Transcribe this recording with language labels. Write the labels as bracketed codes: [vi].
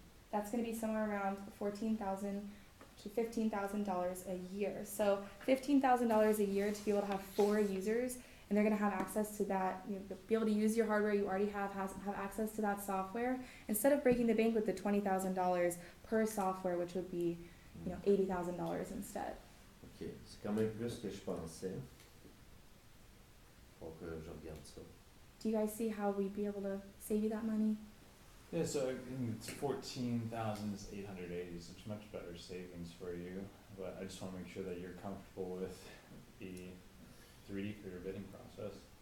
[en] That's going to be somewhere around $14,000 to $15,000 a year. So $15,000 a year to be able to have 4 users, and they're going to have access to that, be able to use your hardware you already have access to that software, instead of breaking the bank with the $20,000 per software, which would be, $80,000 instead. [fr] Ok, c'est quand même plus que je pensais. Faut que je regarde ça. [en] Do you guys see how we'd be able to save you that money? Yeah, so I think it's 14,880, so it's much better savings for you. But I just want to make sure that you're comfortable with the 3D for your bidding process.